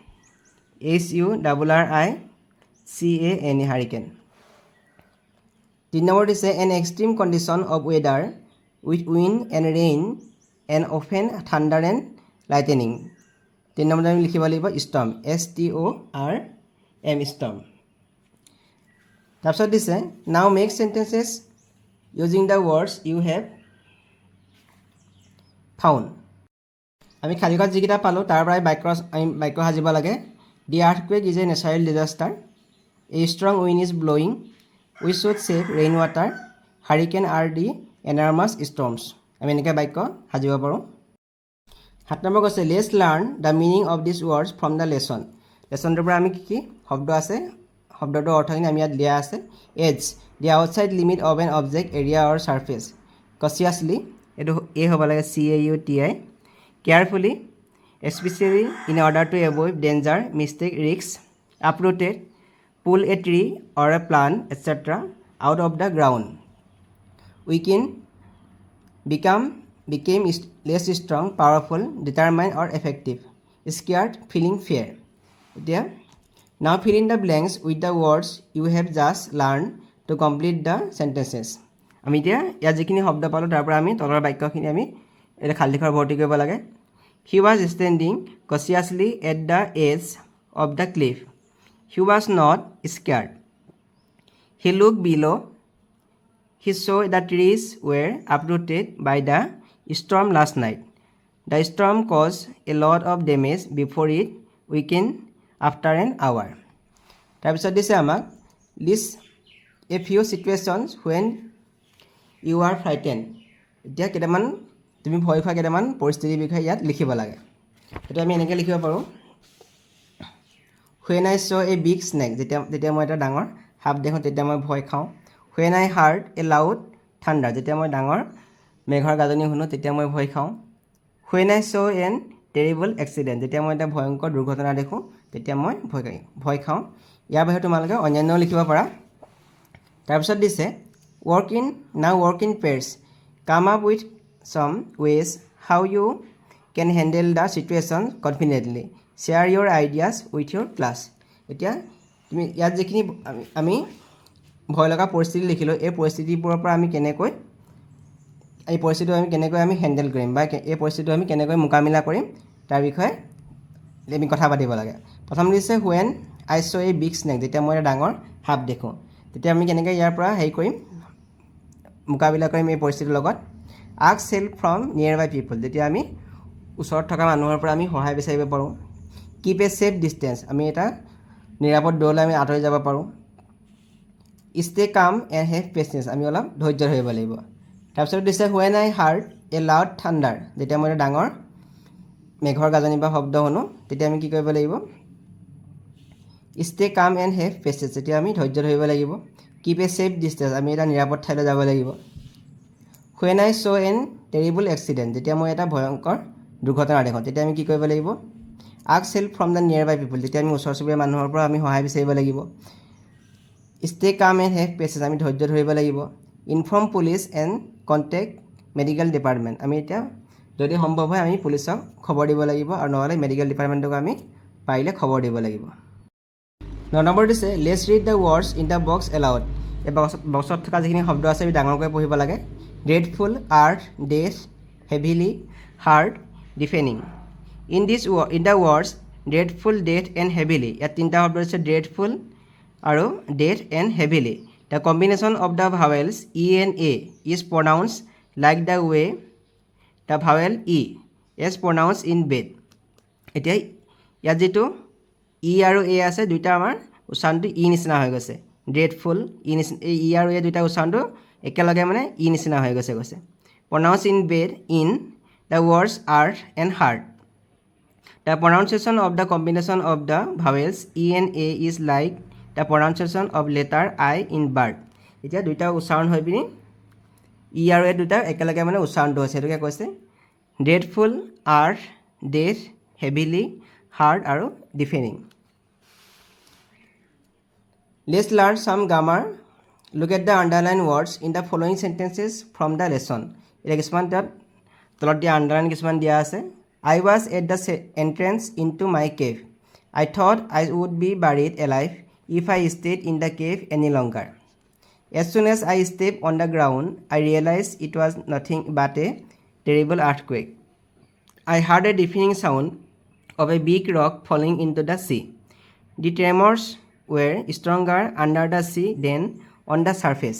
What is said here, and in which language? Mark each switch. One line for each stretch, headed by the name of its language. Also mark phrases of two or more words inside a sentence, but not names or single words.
English: HURRICAN hurricane 3
Assamese: নম্বৰ দিছে
English: an extreme condition of weather with wind and rain and often thunder and lightning 3
Assamese: নম্বৰটো আমি লিখিব লাগিব
English: storm STORM storm
Assamese: তাৰপিছত দিছে
English: now make sentences using the words you have
Assamese: found আমি খালিকত যিকেইটা পালোঁ তাৰ পৰাই বাক্য সাজিব লাগে
English: The earthquake is a natural disaster. A strong wind is blowing. We should save rainwater. Hurricane are the enormous storms.
Assamese: আমি এনেকৈ বাক্য সাজিব পাৰোঁ 7 নম্বৰ কৈছে
English: Let's learn the meaning of these words from the lesson.
Assamese: লেচনটোৰ পৰা আমি কি শব্দ আছে শব্দটোৰ অৰ্থখিনি আমি ইয়াত দিয়া আছে
English: Edge, the outside limit of an object, area or surface. Cautiously,
Assamese: এইটো এ হ'ব লাগে CAUTI.
English: Carefully, especially in order to avoid danger, mistake, risks. Uprooted, pull a tree or a plant, etc. out of the ground. Weaken, became less strong, powerful, determined or effective. Scared, feeling fear. Now fill in the blanks with the words you have just learned to complete the sentences.
Assamese: আমি এতিয়া ইয়াত যিখিনি শব্দ পালোঁ তাৰ পৰা আমি তলৰ বাক্যখিনি আমি এটা খালী ঘৰ ভৰ্তি কৰিব লাগে
English: He was standing cautiously at the edge of the cliff. He was not scared. He looked below. He saw the trees were uprooted by the storm last night. The storm caused a lot of damage before it weakened after an hour.
Assamese: তাৰপিছত দিছে আমাক
English: list a few situations when you are frightened.
Assamese: এতিয়া কেইটামান তুমি ভয় খোৱা কেইটামান পৰিস্থিতিৰ বিষয়ে ইয়াত লিখিব লাগে এটা আমি এনেকৈ লিখিব পাৰোঁ
English: When I saw a big snake
Assamese: যেতিয়া মই এটা ডাঙৰ সাপ দেখোঁ তেতিয়া মই ভয় খাওঁ
English: When I heard a loud thunder
Assamese: যেতিয়া মই ডাঙৰ মেঘৰ গাজনি শুনো তেতিয়া মই ভয় খাওঁ
English: When I saw an terrible accident
Assamese: যেতিয়া মই এটা ভয়ংকৰ দুৰ্ঘটনা দেখোঁ তেতিয়া মই ভয় খাওঁ ইয়াৰ বাহিৰে তোমালোকে অন্যান্য লিখিব পাৰা তাৰপিছত দিছে
English: work in pairs come up with some ways how you can handle the situation confidently share your ideas with your class
Assamese: এতিয়া তুমি ইয়াত যিখিনি আমি ভয় লগা পৰিস্থিতি লিখিলোঁ এই পৰিস্থিতিবোৰৰ পৰা আমি কেনেকৈ আমি হেণ্ডেল কৰিম বা এই পৰিস্থিতিটো আমি কেনেকৈ মোকাবিলা কৰিম তাৰ বিষয়ে আমি কথা পাতিব লাগে প্ৰথম দিছে
English: when I saw a big snake
Assamese: যেতিয়া মই এটা ডাঙৰ সাপ দেখোঁ তেতিয়া আমি কেনেকৈ ইয়াৰ পৰা কৰিম মোকাবিলা কৰিম এই পৰিস্থিতিৰ লগত
English: ask help from nearby people
Assamese: যেতিয়া আমি ওচৰত থকা মানুহৰ পৰা আমি সহায় বিচাৰিব পাৰোঁ
English: keep a safe distance
Assamese: আমি এটা নিৰাপদ দূৰলৈ আমি আঁতৰি যাব পাৰোঁ
English: stay calm and have patience
Assamese: আমি অলপ ধৈৰ্য ধৰিব লাগিব তাৰপিছত দিছে
English: when I heard a loud thunder
Assamese: যেতিয়া মই এটা ডাঙৰ মেঘৰ গাজনি বা শব্দ শুনো তেতিয়া আমি কি কৰিব লাগিব
English: stay calm and have patience
Assamese: যেতিয়া আমি ধৈৰ্য ধৰিব লাগিব
English: keep a safe distance
Assamese: আমি এটা নিৰাপদ ঠাইলৈ যাব লাগিব
English: When I saw an terrible accident
Assamese: যেতিয়া মই এটা ভয়ংকৰ দুৰ্ঘটনা দেখোঁ তেতিয়া আমি কি কৰিব লাগিব
English: ask help from the nearby people
Assamese: যেতিয়া আমি ওচৰ চুবুৰীয়া মানুহৰ পৰা আমি সহায় বিচাৰিব লাগিব
English: stay calm and have patience
Assamese: আমি ধৈৰ্য ধৰিব লাগিব
English: inform police and contact medical department
Assamese: আমি এতিয়া যদি সম্ভৱ হয় আমি পুলিচক খবৰ দিব লাগিব আৰু নহলে
English: medical departmentক
Assamese: আমি পাৰিলে খবৰ দিব লাগিব 9 নম্বৰ দিছে
English: let's read the words in the box aloud
Assamese: এই বক্সত থকা যিখিনি শব্দ আছে আমি ডাঙৰকৈ পঢ়িব লাগে
English: dreadful earth death heavily hard defending in the words dreadful death and heavily
Assamese: ইয়াত তিনিটা শব্দ আছে
English: dreadful আৰু death and heavily the combination of the vowels e and a is pronounced like the way the vowel e is pronounced in bed
Assamese: এতিয়া ইয়াত যেটো
English: e
Assamese: আৰু a আছে দুইটা আমাৰ উচ্চাৰণটো e নিচিনা হৈ গৈছে dreadful e আৰু a দুইটা উচ্চাৰণটো একেলগে মানে
English: e
Assamese: নিচিনা হৈ গৈছে
English: pronounced in bed in the words earth and heart the pronunciation of the combination of the vowels e and a is like the pronunciation of letter I in bird
Assamese: এতিয়া দুইটা উচ্চাৰণ হৈ পিনি ই আৰু এ দুইটা একেলগে মানে উচ্চাৰণটো হৈছে এটোকে কৈছে
English: dreadful earth death heavily hard আৰু defending let's learn some grammar look at the underlined words in the following sentences from the lesson
Assamese: এটা কিছুমান তলত দিয়া আন্ডাৰলাইন কিছুমান দিয়া আছে
English: I was at the entrance into my cave I thought I would be buried alive if I stayed in the cave any longer as soon as I stepped on the ground I realized it was nothing but a terrible earthquake I heard a deafening sound of a big rock falling into the sea the tremors were stronger under the sea than on the surface.